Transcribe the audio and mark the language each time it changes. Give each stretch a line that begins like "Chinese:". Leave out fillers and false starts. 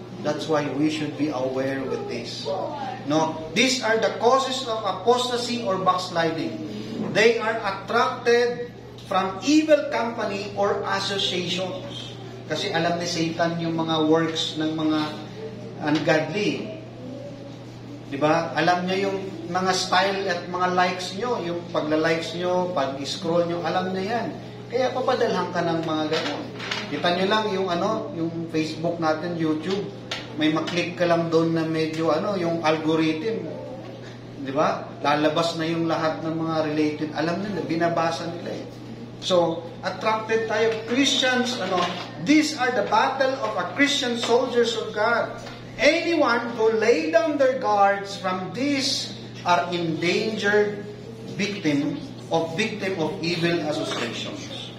English: That's why we should be aware with this. No, these are the causes of apostasy or backsliding. They are attracted from evil company or associations.
Filipino: Kasi alam ni Satan yung mga works ng mga ungodly. Diba? Alam niya yung mga style at mga likes nyo, yung pagla-likes nyo, pag-scroll nyo, alam niya yan. Kaya papadalhan ka ng mga gano'n. Kita nyo lang yung Facebook natin, YouTube, may maklik ka lang doon na medyo yung algorithm. Di ba? Lalabas na yung lahat ng mga related. Alam nila, binabasa nila eh. So, attracted tayo.
English: Christians, these are the battle of a Christian soldiers of God. Anyone who lay down their guards from this are endangered victim of evil associations.